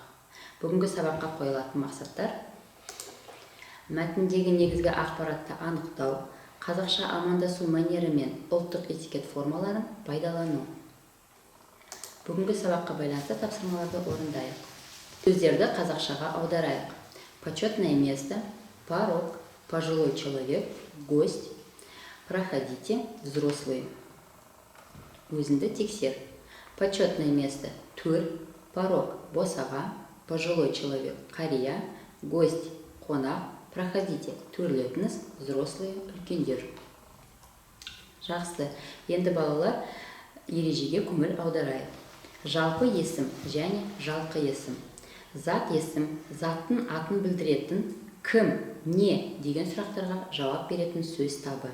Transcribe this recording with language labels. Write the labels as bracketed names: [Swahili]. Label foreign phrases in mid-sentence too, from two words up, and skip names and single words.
[Kazakh] Бүгінгі сабаққа қойылатын мақсаттар: мәтіндегі негізгі ақпаратты анықтау, қазақша амандасу мәнері мен ұлттық этикет формаларын пайдалану. Бүгінгі сабаққа байланысты тапсырмаларды орындайық. Сөздерді қазақшаға аударайық. [Russian] Почетное место, порог, пожилой человек, гость. Проходите, взрослые. [Kazakh] Өзіңді тексер. [Russian] Почетное место – төр, порог – босаға, пожилой человек – [Kazakh] қария, гость – қонақ, проходите – төрлетіңіз, взрослые – үлкендер. Жақсы. Енді балалар ережеге көңіл аударайық. Жалпы есім және жалқы есім. Зат есім, заттың атын білдіретін кім, не деген сұрақтарға жауап беретін сөз табы.